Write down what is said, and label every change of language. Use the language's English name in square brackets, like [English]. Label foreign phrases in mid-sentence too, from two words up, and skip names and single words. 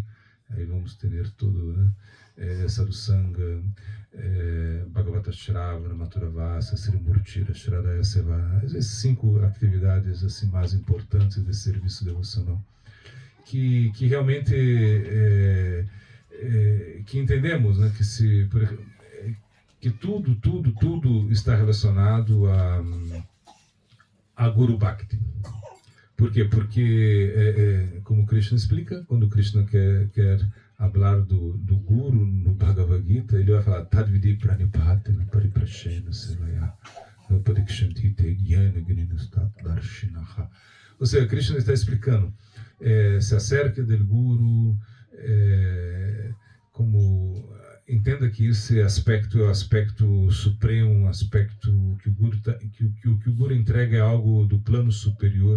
[Portuguese] Aí vamos ter todo, né? [Sanskrit] साधुसङ्ग, भागवत श्रवण, मथुरावास, श्रीमूर्तिर, श्रद्धया सेवा, [Portuguese] as 5 atividades assim, mais importantes de serviço devocional, que realmente que entendemos, né, que tudo está relacionado a Guru Bhakti. Por quê? Porque, como Krishna explica, quando Krishna quer falar do Guru no Bhagavad Gita, ele vai falar [Sanskrit] तद्विद्धि प्रणिपातेन परिप्रश्नेन सेवया उपदेक्ष्यन्ति ते ज्ञान ज्ञानस्तत् दर्शिनः. [Portuguese] Ou seja, Krishna está explicando, se acerca do Guru, como entenda que esse aspecto é o aspecto supremo, um aspecto que o Guru entrega é algo do plano superior.